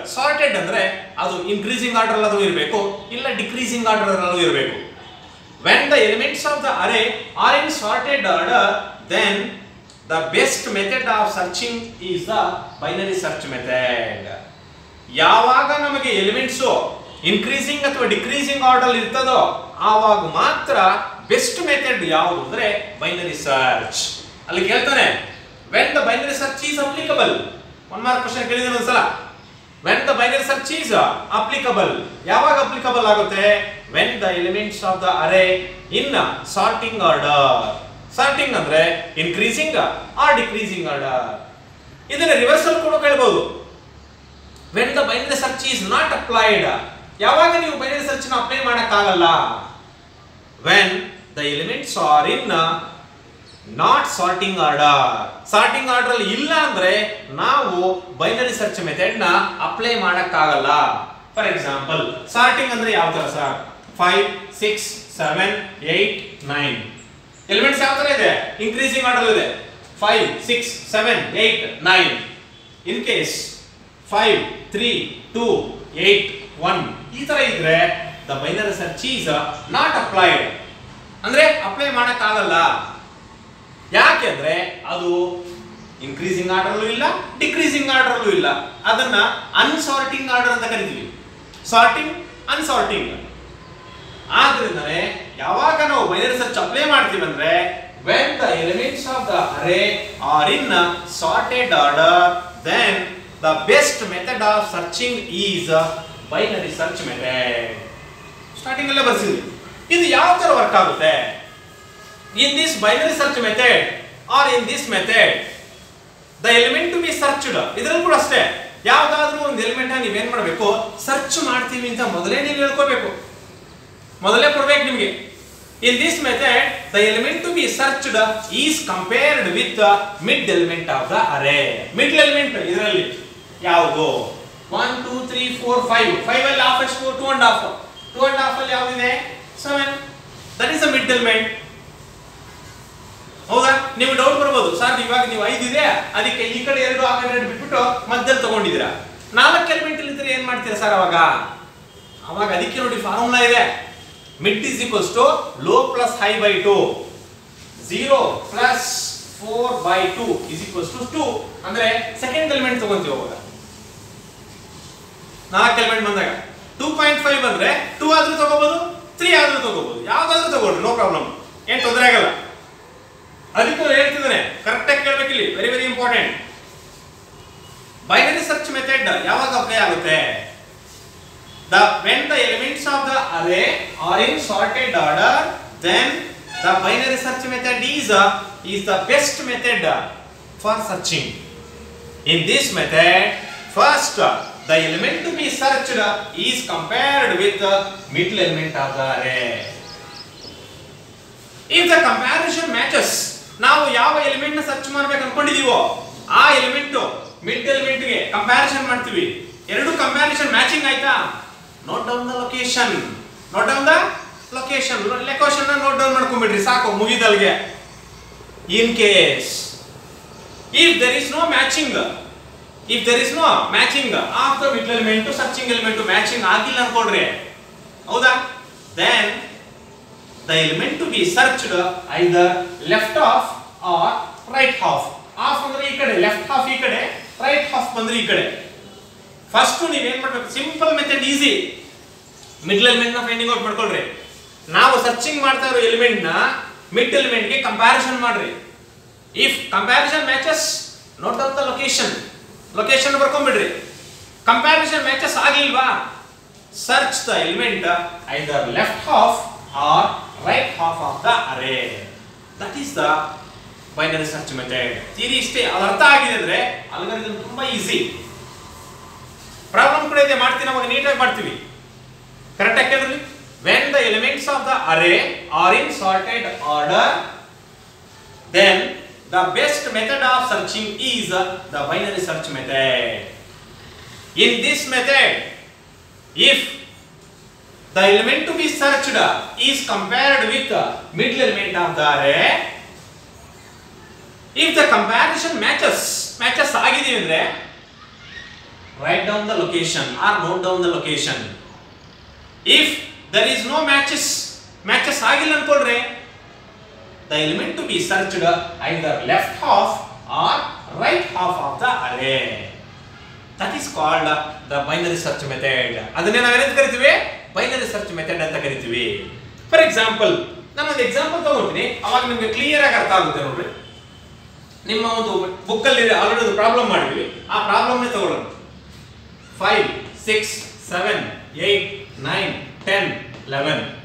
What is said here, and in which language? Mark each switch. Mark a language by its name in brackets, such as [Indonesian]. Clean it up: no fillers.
[Kannada] Sorted ಅಂದ್ರೆ ಅದು increasing order ಅಲ್ಲೂ ಇರಬೇಕು, ಇಲ್ಲ ಡಿಕ್ರೀಸಿಂಗ್ ಆರ್ಡರ್ ಅಲ್ಲೂ ಇರಬೇಕು. [English] when the elements of the array are in sorted order, then the best method of searching is the binary search method. [Kannada] ಯಾವಾಗ ನಮಗೆ ಎಲಿಮೆಂಟ್ಸ್ ಇನ್ಕ್ರೀಸಿಂಗ್ ಅಥವಾ ಡಿಕ್ರೀಸಿಂಗ್ ಆರ್ಡರ್ ಇರ್ತದೋ ಆವಾಗ ಮಾತ್ರ ಬೆಸ್ಟ್ ಮೆಥಡ್ ಯಾವುದು ಅಂದ್ರೆ ಬೈನರಿ ಸರ್ಚ್. ಅಲ್ಲಿ ಕೇಳ್ತಾನೆ [English] when the binary search is applicable. [Kannada] One mark question ಕೇಳಿದ್ರೆ ಒಂದ್ಸಲ [English] when the binary search is applicable, [Kannada] ಯಾವಾಗ applicable ಆಗುತ್ತೆ? [English] when the elements of the array in sorting order. [Kannada] Sorting ಅಂದ್ರೆ ಇನ್ಕ್ರೀಸಿಂಗ್ ಆರ್ ಡಿಕ್ರೀಸಿಂಗ್ ಆರ್ಡರ್. ಇದನ್ನ reversal ಕೂಡ ಕೇಳಬಹುದು. [English] when the binary search is not applied, [Kannada] ಯಾವಾಗ ನೀವು ಬೈನರಿ ಸರ್ಚ್ ನ apply ಮಾಡಕ ಆಗಲ್ಲ? [English] when the elements are in not sorting order. [Kannada] Sorting order ಅಲ್ಲಿ ಇಲ್ಲ ಅಂದ್ರೆ ನಾವು ಬೈನರಿ ಸರ್ಚ್ ಮೆಥಡ್ ನ ಅಪ್ಲೈ ಮಾಡಕ ಆಗಲ್ಲ. ಫಾರ್ ಎಕ್ಸಾಂಪಲ್, ಸಾರ್ಟಿಂಗ್ ಅಂದ್ರೆ ಯಾವ ತರ ಸರ್? 5 6 7 8 9 ಎಲಿಮೆಂಟ್ಸ್ ಯಾವ ತರ ಇದೆ? ಇನ್ಕ್ರೀಸಿಂಗ್ ಆರ್ಡರ್ ಇದೆ. 5 6 7 8 9. ಇನ್ ಕೇಸ್ 5 3 2 8 1 ಈ ತರ ಇದ್ರೆ [English] the binary search is not applied, [Kannada] ಅಂದ್ರೆ ಅಪ್ಲೈ ಮಾಡಕ್ ಆಗಲ್ಲ. ಯಾಕೆಂದ್ರೆ ಅದು ಇನ್ಕ್ರೀಸಿಂಗ್ ಆರ್ಡರ್ ಅಲ್ಲೂ ಇಲ್ಲ, ಡಿಕ್ರೀಸಿಂಗ್ ಆರ್ಡರ್ ಅಲ್ಲೂ ಇಲ್ಲ. ಅದನ್ನ ಅನ್ಸಾರ್ಟಿಂಗ್ ಆರ್ಡರ್ ಅಂತ ಕರಿತೀವಿ. ಸಾರ್ಟಿಂಗ್, ಅನ್ಸಾರ್ಟಿಂಗ್. ಆದ್ರಿಂದನೇ ಯಾವಾಗ ನಾವು ಬೈನರಿ ಸರ್ಚ್ ಅಪ್ಲೈ ಮಾಡ್ತೀವಿ ಅಂದ್ರೆ [English] when the elements of the array are in sorted order, then the best method of searching is binary search method. [Kannada] Starting ಅಲ್ಲೇ ಬರ್ಸಿದ್ವಿ. ಇದು ಯಾವ ತರ ವರ್ಕ್ ಆಗುತ್ತೆ? [English] in this binary search method or in this method, the element to be searched, [Kannada] ಇದರಲ್ಲಿ ಕೂಡ ಅಷ್ಟೇ, ಯಾವ್ದಾದ್ರೂ ಒಂದು ಎಲಿಮೆಂಟ್ ನೀವು ಏನ್ ಮಾಡಬೇಕು? ಸರ್ಚ್ ಮಾಡ್ತೀವಿ ಅಂತ ಮೊದಲೇ ನೀವು ಹೇಳ್ಕೋಬೇಕು, ಮೊದಲೇ ಕೊಡ್ಬೇಕು ನಿಮಗೆ. [English] in this method the element to be searched is compared with the mid element of the array. [Kannada] mid element ಇದರಲ್ಲಿ ಯಾವುದು? 1 2 3 4 5 5 ಅಲ್ಲಿ half ಎಷ್ಟು? 2 and half. 2 and half ಅಲ್ಲಿ ಯಾವುದು ಇದೆ? 7. [English] that is the mid element. [Kannada] ಹೌದಾ? ನೀವು ಡೌಟ್ ಬರಬಹುದು, ಸರ್ ಇವಾಗ ನೀವು 5 ಇದೆ ಅದಕ್ಕೆ ಈ ಕಡೆ 2 ಆ ಕಡೆ 2 ಬಿಟ್ಬಿಟ್ಟು ಮಧ್ಯದಲ್ಲಿ ತಗೊಂಡಿದ್ದೀರಾ. 4 ಎಲಿಮೆಂಟ್ ಇಲ್ಲಿ ಇದ್ರೆ ಏನ್ ಮಾಡ್ತೀರಾ ಸರ್ ಅವಾಗ? ಅದಕ್ಕೆ ನೋಡಿ ಫಾರ್ಮುಲಾ ಇದೆ. [English] mid is equals to low plus high by 2. 0 plus 4 by 2 is equals to 2. [Kannada] ಅಂದ್ರೆ ಸೆಕೆಂಡ್ ಎಲಿಮೆಂಟ್ ತಗೊಂತೀವಿ ಅವಾಗ. 4 ಎಲಿಮೆಂಟ್ ಬಂದಾಗ 2.5 ಬಂದ್ರೆ 2 ಆದ್ರೂ ತಗೋಬಹುದು, 3 ಆದ್ರೂ ತಗೋಬಹುದು, ಯಾವ್ದಾದ್ರೂ ತಗೊಳ್ರಿ, ನೋ ಪ್ರಾಬ್ಲಮ್, ಏನ್ ತೊಂದರೆ ಆಗಲ್ಲ. ಅದಕ್ಕೆ ಹೇಳ್ತಿದ್ದಾನೆ, ಕರೆಕ್ಟ್ ಆಗಿ ಕೇಳಬೇಕಿಲ್ಲಿ, very very important. Binary search method ಯಾವಾಗ ಅಪ್ಲೈ ಆಗುತ್ತೆ? [English] when the elements of the array are in sorted order, then the binary search method is the best method for searching. in this method, first the element to be searched is compared with the middle element of the array. if the comparison matches, [Kannada] ನಾವು ಯಾವ element ನ search ಮಾಡಬೇಕು ಅನ್ಕೊಂಡಿದೀವೋ ಆ element mid element ಗೆ comparison ಮಾಡ್ತೀವಿ. ಎರಡು comparison matching ಆಯ್ತಾ? [English] Note down the location. Note down the location. [Kannada] Location ನ ನೋಟ್ ಡೌನ್ ಮಾಡ್ಕೊಂಡ್ಬಿಡ್ರಿ, ಸಾಕು, ಮುಗಿದಲ್ಗೆ. [English] in case if there is no matching of the middle element to searching element to matching [Kannada] ಆಗಿಲ್ಲ ಅನ್ಕೊಂಡ್ರೆ, ಹೌದಾ? [English] then the element to be searched either left half or right half. [Kannada] half ಅಂದ್ರೆ ಈ ಕಡೆ, left half ಈ ಕಡೆ, right half ಬಂದ್ರೆ ಈ ಕಡೆ. ಫಸ್ಟ್ ನೀವು ಏನ್ ಮಾಡಬೇಕು? Simple method, easy. Middle element ನ ಫೈಂಡಿಂಗ್ ಔಟ್ ಮಾಡ್ಕೊಳ್ರಿ. ನಾವು ಸರ್ಚಿಂಗ್ ಮಾಡ್ತಾ ಇರೋ ಎಲಿಮೆಂಟ್ ನ ಮಿಡ್ ಎಲಿಮೆಂಟ್ ಗೆ ಕಂಪ್ಯಾರಿಸನ್ ಮಾಡ್ರಿ. [English] if comparison matches, note down the location. [Kannada] Location ಬರ್ಕೊಂಡ್ಬಿಡ್ರಿ. [English] comparison matches [Kannada] ಆಗಿಲ್ವಾ, [English] Search the element either left half or right half of the array. That is the binary search method. [Kannada] Theory ಇಷ್ಟೇ, ಅದು ಅರ್ಥ ಆಗಿದೆ ಅಂದ್ರೆ algorithm ತುಂಬಾ easy. Problem ಕೂಡ ಇದೆ, ಮಾಡ್ತೀನಿ, ಅವಾಗ ನೀಟಾಗಿ ಮಾಡ್ತೀವಿ. ಕರೆಕ್ಟ್ ಆಗಿ ಕೇಳಿದ್ರಿ. [English] when the elements of the array are in sorted order, then the best method of searching is the binary search method. In this method, if the element to be searched is compared with the middle element of the array, if the comparison matches [Kannada] ಆಗಿದೆ ಅಂದ್ರೆ [English] write down the location or note down the location. If there is no matches [Kannada] ಆಗಿಲ್ಲ ಅನ್ಕೊಳ್ರಿ, [English] the element to be searched either left half or right half of the array. That is called the binary search method. [Kannada] ಅದನ್ನೇ ನಾವು ಏನಂತ ಕರಿತೀವಿ, binary search method ಅಂತ ಕರಿತೀವಿ. For example, ನಾನು ಒಂದು example ತಗೊಳ್ತೀನಿ, ಅವಾಗ ನಿಮಗೆ ಕ್ಲಿಯರ್ ಆಗಿ ಅರ್ಥ ಆಗುತ್ತೆ ನೋಡ್ರಿ. ನಿಮ್ಮ ಒಂದು ಬುಕ್ ಅಲ್ಲಿ ಆಲ್ರೆಡಿ ಒಂದು ಪ್ರಾಬ್ಲಮ್ ಮಾಡಿದ್ವಿ, ಆ ಪ್ರಾಬ್ಲಮ್ ನೇ ತಗೊಳ್ಳೋಣ. 5 6 7 8 9 10 11.